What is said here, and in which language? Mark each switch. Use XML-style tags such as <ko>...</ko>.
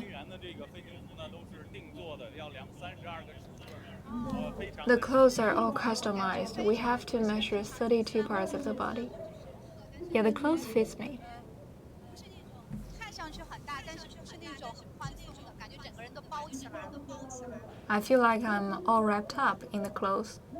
<zh>星源的这个飞行服呢，都是定做的，要32个尺寸，非常</zh> <en>The clothes are all customized. We have to measure 32 parts of the body. Yeah, the clothes fits me.</en> <zh>不是那种看上去很大，但是不是那种很宽松的感觉，整个人都包起来了，包起来了。</zh> <en>I feel like I'm all wrapped up in the clothes.</en>